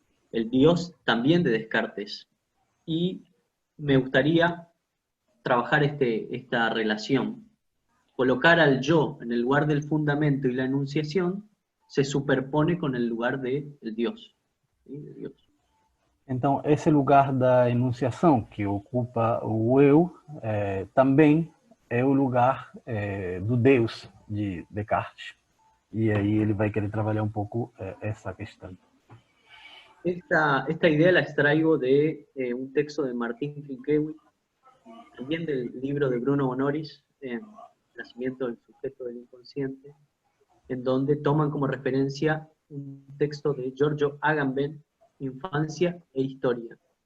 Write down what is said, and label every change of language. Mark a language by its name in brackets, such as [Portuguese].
[Spanish] El Dios también de Descartes. Y me gustaría trabajar esta relación. Colocar al yo en el lugar del fundamento y la enunciación se superpone con el lugar del Dios, ¿sí? De Dios. [Portuguese] Então, esse lugar da enunciação que ocupa o eu também é o lugar do Deus de Descartes. E aí ele vai querer trabalhar um pouco essa questão. [Spanish] Esta idea la extraigo de un texto de Martín Finkiewicz, también del libro de Bruno Bonoris, Nacimiento del sujeto del inconsciente, en donde toman como referencia un texto de Giorgio Agamben, Infancia e Historia.